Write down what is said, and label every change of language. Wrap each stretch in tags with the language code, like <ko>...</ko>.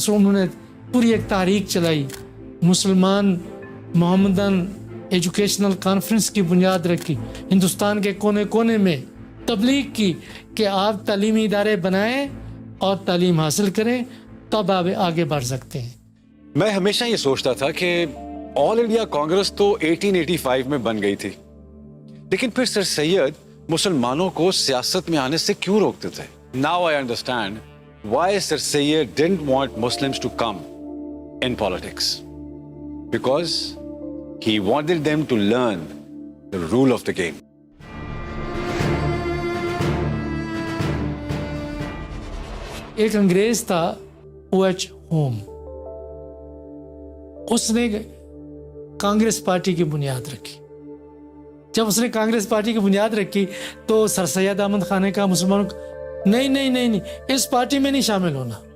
<ur>انہوں نے پوری ایک تحریک چلائی، مسلمان محمدن ایجوکیشنل کانفرنس کی بنیاد رکھی، ہندوستان کے کونے کونے میں تبلیغ کی کہ آپ تعلیمی ادارے بنائیں اور تعلیم حاصل کریں تب آپ آگے بڑھ سکتے ہیں. میں ہمیشہ یہ سوچتا تھا کہ آل انڈیا کانگریس تو 1885 میں بن گئی تھی، لیکن پھر سر سید مسلمانوں کو سیاست میں آنے سے کیوں روکتے تھے.</ur> <en>Now I understand why sir Syed didn't want Muslims to come in politics, because he wanted them to learn the rule of the game.</en> <ur>ایک انگریز تھا OH ہوم، اس نے کانگریس پارٹی کی بنیاد رکھی. جب اس نے کانگریس پارٹی کی بنیاد رکھی تو سر سید احمد خان نے کہا مسلمانوں کو نہیں نہیں نہیں نہیں اس پارٹی میں نہیں شامل ہونا.</ur>